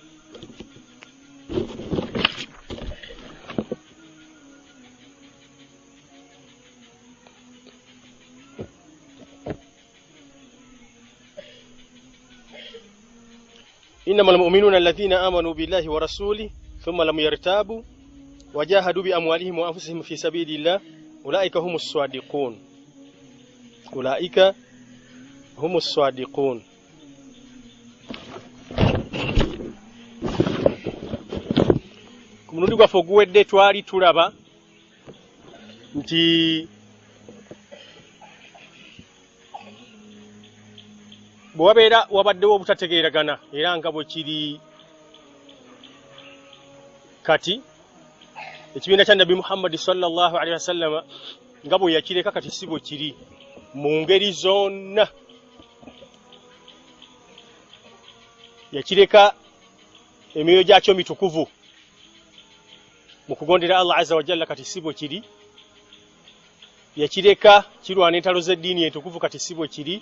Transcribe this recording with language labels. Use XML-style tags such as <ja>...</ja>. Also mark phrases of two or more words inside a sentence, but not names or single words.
<ar>إنما المؤمنون الذين آمنوا بالله ورسوله ثم لم يرتابوا وجاهدوا بأموالهم وأنفسهم في سبيل الله أولئك هم الصادقون أولئك هم الصادقون.</ar> <lg>Kumunundi gwaffe oguwedde twali tulaba nti bwabeera wabaddewo obutategeeragana era nga bwe kiri kati ekibiina kya Nabi Muhammad</lg> <ar>صلى الله عليه وسلم</ar> <lg>nga bwe yakireka kati si bwe kiri mu ngeri zonna. Yakireka emyoyo gyakyo mitukuvu mu kugondera Allah</lg> <ar>عز وجل</ar> <lg>kati si bwe kiri. Yakireka kirwana entalo z'eddiini entukuvu kati si bwe kiri.</lg>